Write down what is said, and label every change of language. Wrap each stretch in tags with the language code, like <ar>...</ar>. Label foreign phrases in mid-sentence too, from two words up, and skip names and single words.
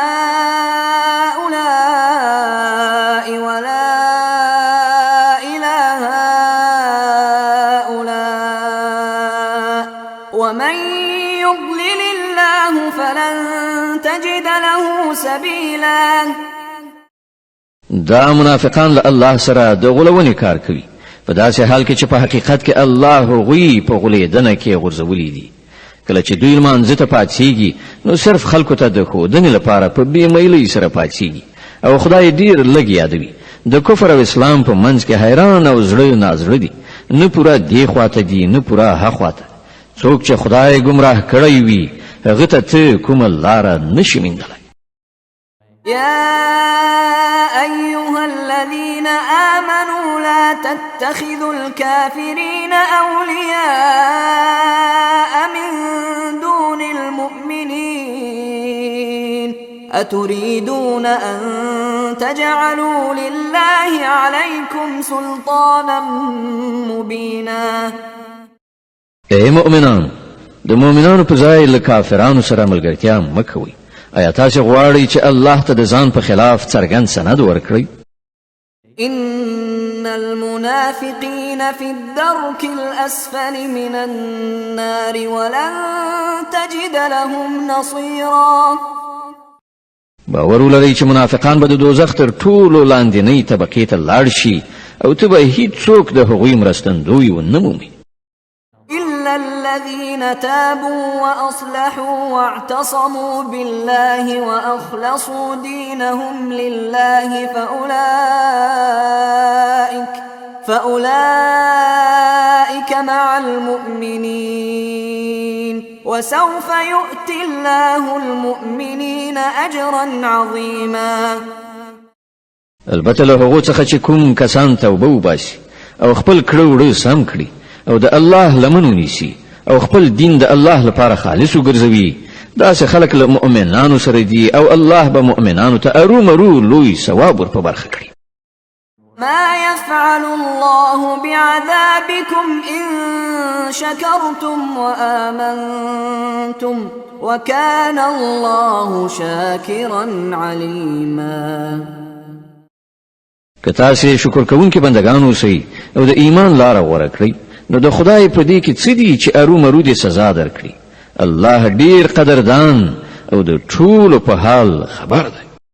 <ar>هؤلاء ولا إله هؤلاء ومن يضلل الله فلن تجد له سبيلا.</ar> <ps>دا منافقان له الله سره د غولونې کار کوي په داسې حال کې چې په حقیقت کې الله هغوی په غولېدنه کې غورځولي دي. کله چې دوی لمانځه ته پاڅېږي نو صرف خلکو ته د ښودنې لپاره په بې میلۍ سره پاڅېږي او خدای ډېر لږ یادوي. د کفر او اسلام په منځ کې حیران او زړه نازړه دي، نه پوره دې خواته دي نه پوره ها خواته. څوک چې خدای ګمراه کړی وي هغه ته کومه لاره نشي موندلی.</ps> <ar>يا أيها الذين آمنوا لا تتخذوا الكافرين أولياء من دون المؤمنين أتريدون أن تجعلوا لله عليكم سلطانا مبينا.</ar> <ps>اے مؤمنان، د مؤمنانو په ځای له کافرانو سره ملګرتیا مه کوئ. آیا تاسې غواړئ چې الله ته د ځان په خلاف څرګند سند ورکړئ؟</ps> <ar>إن المنافقين في الدرك الأسفل من النار ولن تجد لهم نصيرا.</ar> <ps>باور ولرئ چې منافقان به د دوزخ تر ټولو لاندنۍ طبقې ته لاړ شي او ته به هیڅوک د هغوی مرستندوی ونه مومې.</ps> <ar>إلا الذين تابوا وأصلحوا واعتصموا بالله وأخلصوا دينهم لله فأولئك مع المؤمنين وسوف يؤتي الله المؤمنين أجرا عظيما.</ar> <ps>البته له هغو څخه چې کوم کسان توبه وباسي او خپل کړه وړه سم کړي او د الله لمن ونیسي او خپل دین د الله لپاره خالص وګرځوي، داسې خلک له مؤمنانو سره دي او الله به مؤمنانو ته ارومرو لوی ثواب ور په برخه کړي.</ps> <ar>ما يفعل الله بعذابكم إن شكرتم وآمنتم وكان الله شاكرا عليما.</ar> <ps>که تاسې شکر کوونکي بندگان اوسئ او د ایمان لاره غوره کړئ نو د خدای په دې کې څه دي چې ارومرو دې سزا درکړي. الله ډیر قدردان او د ټولو په حال خبر دی.</ps>